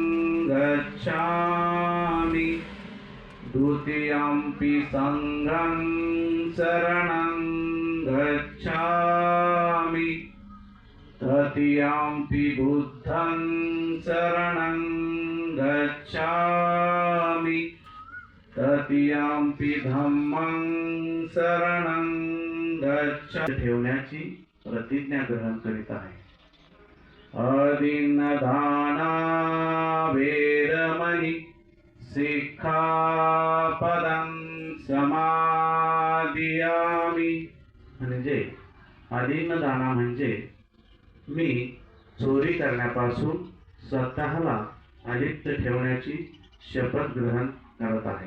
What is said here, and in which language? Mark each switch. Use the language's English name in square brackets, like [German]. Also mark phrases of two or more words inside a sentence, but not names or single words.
[Pali] गच्छामि द्वितीयम्पि संघं शरणं गच्छामि तृतीयम्पि बुद्धं शरणं गच्छामि तृतीयम्पि धम्मं शरणं गच्छामि [Marathi] ठेवण्याची प्रतिज्ञा ग्रहण करीत आहे. [Pali] अदिन्नदाना वेरमणि सिक्खापदं समादियामि. [Marathi] म्हणजे अदिन्नदाना म्हणजे मी चोरी करण्यापासून स्वतःला अलिप्त ठेवण्याची शपथ ग्रहण करत आहे.